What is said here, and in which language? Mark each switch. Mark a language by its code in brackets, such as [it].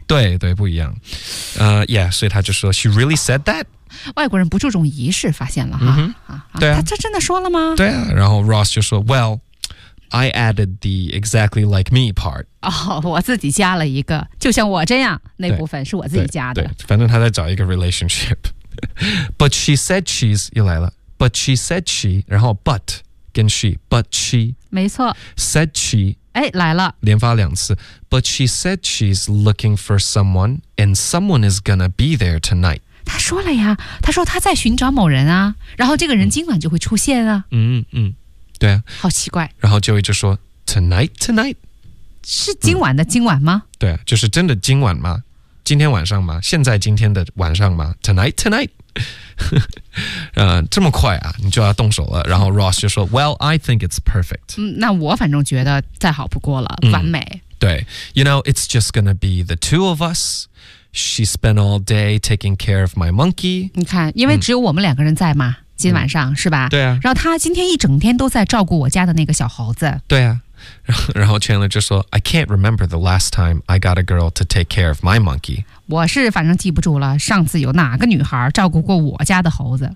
[zh] 对对，不一样。 [en] Yeah， [zh] 所以他就说 [en] she really said that。 [zh] 外国人不注重仪式，发现了哈。 Mm-hmm. 对啊，他真的说了吗？对啊，然后 [en] Ross [zh] 就说 [en] well。I added the exactly like me part. [zh] 哦、oh, ，我自己加了一个，就像我这样那部分是我自己加的。对，对反正他在找一个 relationship. [en] But she said she's [zh] 又来了。 [en] But she said she， [zh] 然后 [en] but [zh] 跟 [en] she， but she， [zh] 没错 [en] ，said she， [zh] 哎来了，连发两次。 [en] But she said she's looking for someone, and someone is gonna be there tonight. [zh] 他说了呀，他说他在寻找某人啊，然后这个人今晚就会出现啊。嗯嗯。嗯对啊，好奇怪。然后 Joey 就说 [en] Tonight tonight [zh] 是今晚的、嗯、今晚吗？对啊，就是真的今晚吗？今天晚上吗？现在今天的晚上吗？ [en] Tonight tonight [zh] 这么快啊，你就要动手了。然后 Ross 就说 [en] Well I think it's perfect、 [zh] 嗯、那我反正觉得再好不过了、嗯、完美。对， [en] You know it's just gonna be the two of us. She spent all day taking care of my monkey. [zh] 你看因为只有我们两个人在嘛、嗯今晚上、嗯、是吧？对啊。然后他今天一整天都在照顾我家的那个小猴子。对啊。然后 [en] Chandler [zh] 就说 [en] I can't remember the last time I got a girl to take care of my monkey. [zh] 我是反正记不住了上次有哪个女孩照顾过我家的猴子。